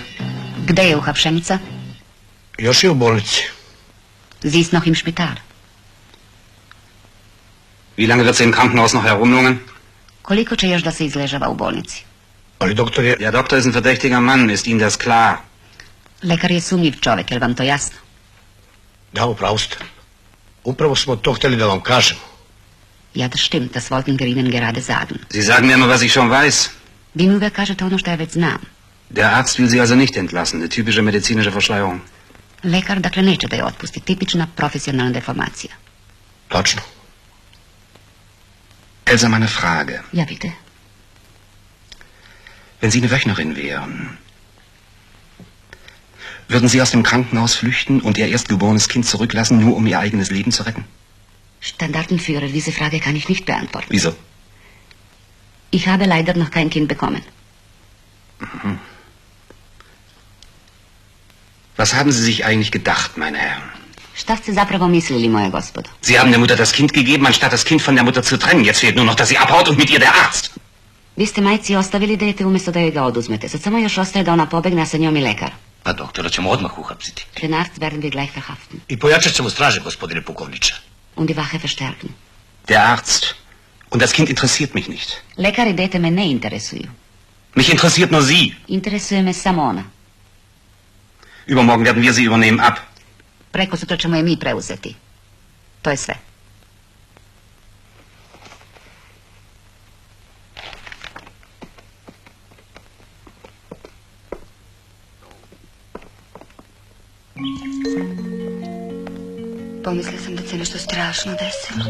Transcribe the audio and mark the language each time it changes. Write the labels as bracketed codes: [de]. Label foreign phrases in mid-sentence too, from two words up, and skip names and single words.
[sr] Gde je uhapšenica? Još je u bolnici. [de] Sie ist noch im Spital. Wie lange wird sie im Krankenhaus noch herumlungen? [sr] Koliko će još da se izležava u bolnici? Ali doktor je... [de] Der Doktor ist ein verdächtiger Mann, ist Ihnen das klar? [sr] Lekar je sumnjiv čovek, je li vam to jasno? Da, upravo ste. Upravo smo to htjeli da vam kažemo. [de] Ja das stimmt, das wollten wir Ihnen gerade sagen. Sie sagen mir nur, was ich schon weiß. [sr] Vi mi uvijek kažete ono što ja već znam. [de] Der Arzt will Sie also nicht entlassen, eine typische medizinische Verschleierung. [sr] Lekar dakle neće da je otpusti, tipična profesionalna deformacija. Tačno. [de] Elsa, meine Frage. Ja, bitte. Wenn Sie eine Wöchnerin wären, würden Sie aus dem Krankenhaus flüchten und Ihr erstgeborenes Kind zurücklassen, nur um Ihr eigenes Leben zu retten? Standartenführer, diese Frage kann ich nicht beantworten. Wieso? Ich habe leider noch kein Kind bekommen. Mhm. Was haben Sie sich eigentlich gedacht, meine Herren? [sr] Šta ste zapravo mislili, moje gospodo? [de] Sie haben der Mutter das Kind gegeben, anstatt das Kind von der Mutter zu trennen. Jetzt fehlt nur noch, dass sie abhaut und mit ihr der Arzt. [sr] Vi ste majci ostavili dete umjesto da joj ga oduzmete. Sad samo još ostaje da ona pobegne, a sa njom i lekar. Pa doktora ćemo odmah uhapsiti. [de] Den Arzt werden wir gleich verhaften. [sr] I pojačat ćemo straže, gospodine pukovniče. [de] Und die Wache verstärken. Der Arzt. Und das Kind interessiert mich nicht. [sr] Lekar i dete me ne interesuju. [de] Mich interessiert nur Sie. [sr] Interesuje me samo ona. [de] Übermorgen werden wir sie übernehmen ab. [sr] Preko sutra ćemo je mi preuzeti. To je sve. Pomislila sam da se nešto strašno desilo.